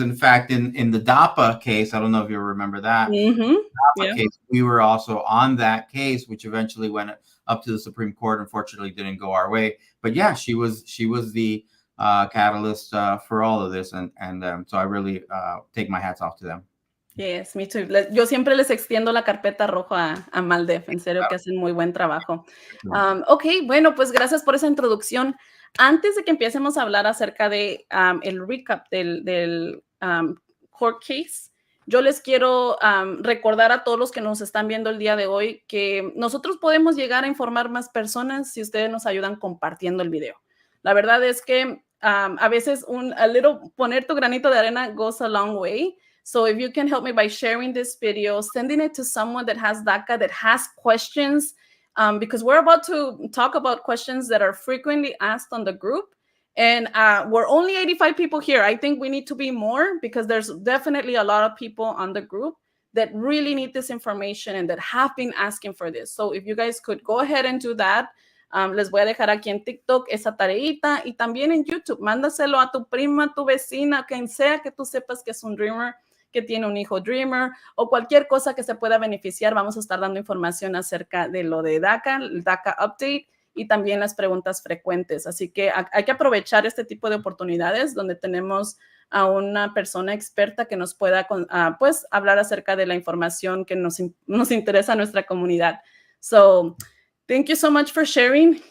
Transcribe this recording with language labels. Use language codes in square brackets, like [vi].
[en] In fact, in the DAPA case, I don't know if you remember that. DAPA case, we were also on that case, which eventually went up to the Supreme Court. Unfortunately, didn't go our way. But yeah, she was the catalyst for all of this, and so I really take my hats off to them. Yes, me too. [es] Yo siempre les extiendo la carpeta roja a MALDEF, en serio que hacen muy buen trabajo. Ok, bueno, pues gracias por esa introducción. Antes de que empecemos a hablar acerca de el recap del court case, yo les quiero recordar a todos los que nos están viendo el día de hoy que nosotros podemos llegar a informar más personas si ustedes nos ayudan compartiendo el video. La verdad es que a veces poner tu granito de arena [en] goes a long way. So if you can help me by sharing this video, sending it to someone that has DACA, that has questions, because we're about to talk about questions that are frequently asked on the group. And we're only 85 people here. I think we need to be more because there's definitely a lot of people on the group that really need this information and that have been asking for this. So if you guys could go ahead and do that. [es] Les voy a dejar aquí en TikTok esa tareita y también en YouTube. Mándaselo a tu prima, tu vecina, quien sea que tú sepas que es un dreamer, que tiene un hijo dreamer o cualquier cosa que se pueda beneficiar. Vamos a estar dando información acerca de lo de DACA, el DACA Update y también las preguntas frecuentes. Así que hay que aprovechar este tipo de oportunidades donde tenemos a una persona experta que nos pueda pues hablar acerca de la información que nos interesa a nuestra comunidad. [en] So, thank you so much for sharing.